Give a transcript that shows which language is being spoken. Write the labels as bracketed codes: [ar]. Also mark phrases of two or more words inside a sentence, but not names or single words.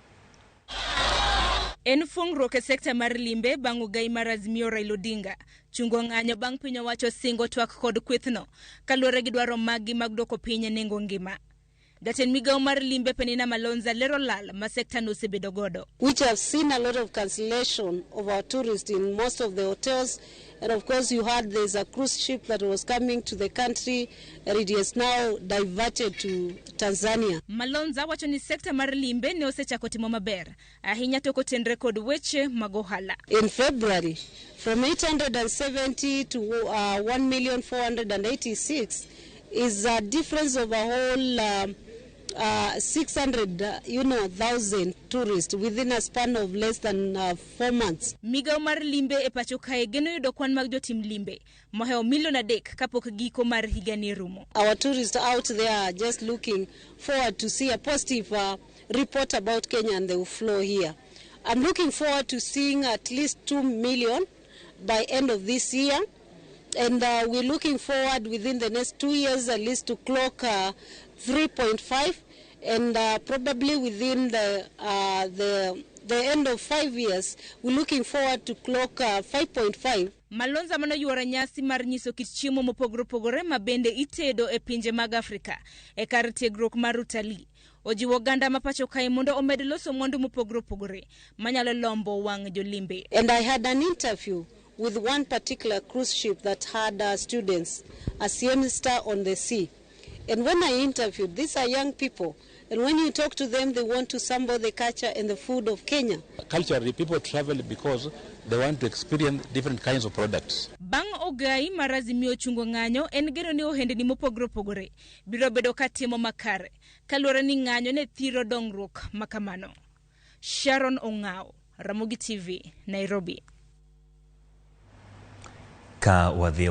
[luo] En fung'ruok e sekta mar limbe bang' ugai mar Azimio Raila Odinga chungo ng'anyo bang' piny owacho singo twak kod kwethno kaluwore gi dwaro magi mag dwoko piny nengo ngima. Jatend migawo mar limbe Penina Malonza lero lal ma sekta no osebedo godo. [en] Which have seen a lot of cancellation of our tourists in most of the hotels, and of course you heard there's a cruise ship that was coming to the country and it is now diverted to Tanzania. [luo] Malonza wacho ni sekta mar limbe ne osechako timo maber ahinya to kotenre kod weche mag ohala. [en] In February from 870 to 1,486 is a difference of a whole 600,000 tourists within a span of less than 4 months. [luo] Migawo mar limbe e pacho kae geno yudo kwan mag jotim limbe moheo milion 3 kapok giko mar higani rumo. [en] Our tourists out there are just looking forward to see a positive report about Kenya and they will flow here. I'm looking forward to seeing at least 2 million by end of this year. And we're looking forward within the next 2 years at least to clock 3.5, and probably within the end of 5 years we're looking forward to clock 5.5. [luo] Malonza mano yuora nyasi mar nyiso kit chiemo mopogore opogore ma bende itedo e pinje mag Afrika e kar tiegruok mar utalii. Ojiwo ganda ma pacho kae mondo omed loso mwandu mopogore opogore manyalo lombo wang' jolimbe. [en] And I had an interview with one particular cruise ship that had students, a siesta on the sea. And when I interviewed, these are young people, and when you talk to them, they want to sample the culture and the food of Kenya. Culturally, people travel because they want to experience different kinds of products. [luo] Bang' ogai mar Azimio chungo ng'anyo en geno ni ohendni mopogore opogore biro bedo katimo makare kaluwore ni ng'anyo ne thiro dongruok makamano. Sharon Ong'ao, Ramogi TV, Nairobi. Ka wadhi